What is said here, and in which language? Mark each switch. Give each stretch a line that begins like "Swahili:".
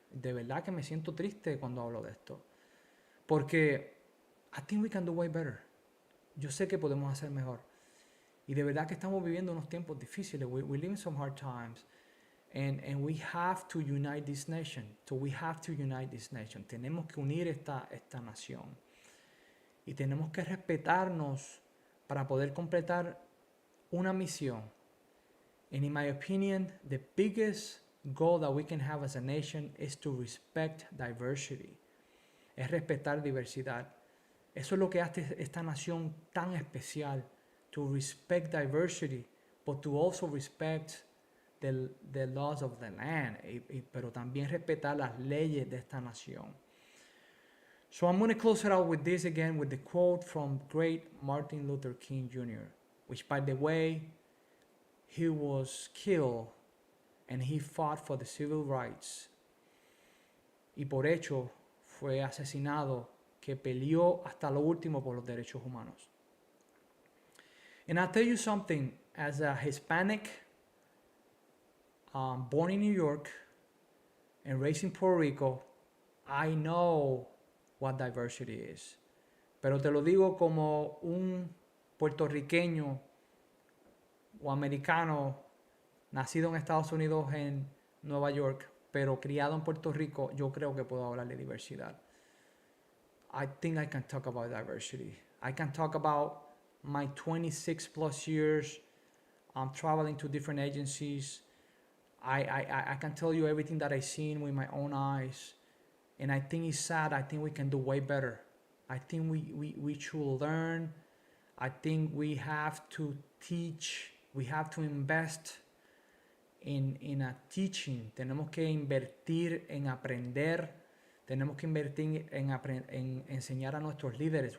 Spanish: De verdad que me siento triste cuando hablo de esto. Porque
English: I think we can do way better.
Spanish: Yo sé que podemos hacer mejor. Y de verdad que estamos viviendo unos tiempos difíciles.
English: We live in some hard times. And we have to unite this nation. So we have to unite this nation.
Spanish: Tenemos que unir esta nación. Y tenemos que respetarnos para poder completar una misión.
English: And in my opinion, the biggest goal that we can have as a nation is to respect diversity.
Spanish: Es respetar diversidad. Eso es lo que hace esta nación tan especial.
English: To respect diversity, but to also respect the laws of the land.
Spanish: Pero también respetar las leyes de esta nación.
English: So I'm going to close it out with this again, with the quote from great Martin Luther King Jr., which, by the way, he was killed and he fought for the civil rights.
Spanish: Y por hecho fue asesinado, que peleó hasta lo último por los derechos humanos.
English: And I'll tell you something, as a Hispanic, born in New York and raised in Puerto Rico, I know what diversity is.
Spanish: Pero te lo digo como un puertorriqueño o americano nacido en Estados Unidos, en Nueva York, pero criado en Puerto Rico. Yo creo que puedo hablar de diversidad.
English: I think I can talk about diversity. I can talk about my 26 plus years traveling to different agencies. I can tell you everything that I've seen with my own eyes. And I think it's sad. I think we can do way better. I think we should learn. I think we have to teach. We have to invest in a teaching,
Spanish: tenemos que invertir en aprender, tenemos que invertir en enseñar a nuestros líderes.